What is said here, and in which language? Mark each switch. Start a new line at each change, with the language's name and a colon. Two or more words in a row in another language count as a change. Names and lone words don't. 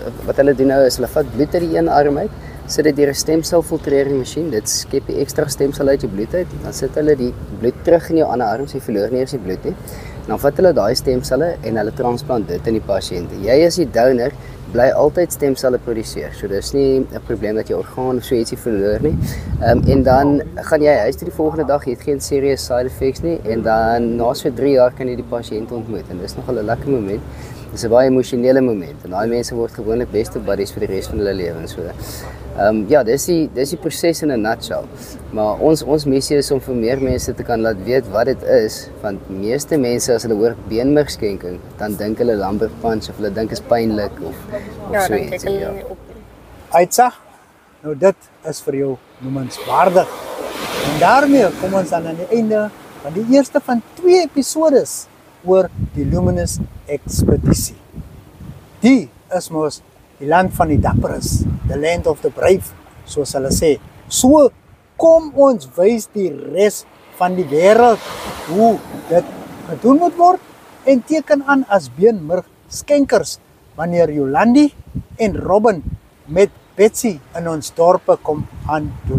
Afrikaans: Wat hulle doen nou is hulle vat bloed uit die een arm uit, sit dit deur 'n stemselfiltrering masjien, dit skep die ekstra stemsel uit jou bloed uit, dan sit hulle die bloed terug in jou ander arm, so jy verloor nie eers die bloed nie. En dan vat hulle daai stemselle en hulle transplant dit in die pasiënt. Jy as die donor bly altyd stemselle produseer. So dis nie 'n probleem dat jy orgaan of so ietsie verloor nie. En dan gaan jy huis toe die volgende dag, jy het geen
English: serious side effects
Afrikaans: nie en dan na so 3 jaar kan jy die pasiënt ontmoet en dis nogal 'n lekker moment. Dis 'n baie emosionele moment en daai mense word gewoonlik beste buddies vir die res van hulle lewens. So ja, dis die proses in 'n nutshell. Maar ons missie is om vir meer mense te kan laat weet wat dit is, want meeste mense as hulle hoor beenmergskenking, dan dink hulle
English: lumbar punch
Afrikaans: of hulle dink is pynlik of Ja, so dan iets. kyk hulle nie op. Aitsa, nou dit is vir jou noemenswaardig. En daarmee kom ons dan aan die einde van die eerste van 2 episodes oor die Numinous ekspedisie. Die is mos die land van die dapperes,
English: the land of the brave,
Afrikaans: soos hulle sê. So kom ons wys die res van die wêreld hoe dit gedoen moet word en teken aan as beenmurg skenkers wanneer Jolandi en Robin met Betsy in ons dorpe kom aandoen.